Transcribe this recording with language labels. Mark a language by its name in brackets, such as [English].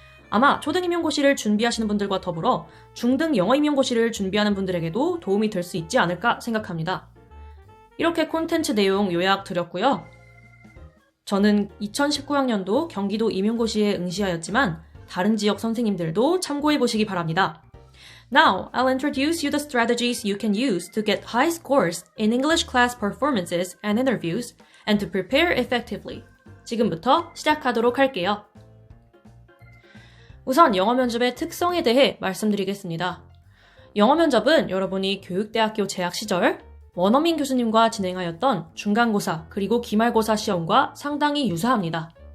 [Korean] 아마 초등 임용고시를 준비하시는 분들과 더불어 중등 영어 임용고시를 준비하는 분들에게도 도움이 될 수 있지 않을까 생각합니다. 이렇게 콘텐츠 내용 요약 드렸고요. 저는 2019학년도 경기도 임용고시에 응시하였지만 다른 지역 선생님들도 참고해보시기 바랍니다. [English] Now, I'll introduce you the strategies you can use to get high scores in English class performances and interviews and to prepare effectively. [Korean] 지금부터 시작하도록 할게요. 우선 영어 면접의 특성에 대해 말씀드리겠습니다. 영어 면접은 여러분이 교육대학교 재학 시절 원어민 교수님과 진행하였던 중간고사 그리고 기말고사 시험과 상당히 유사합니다.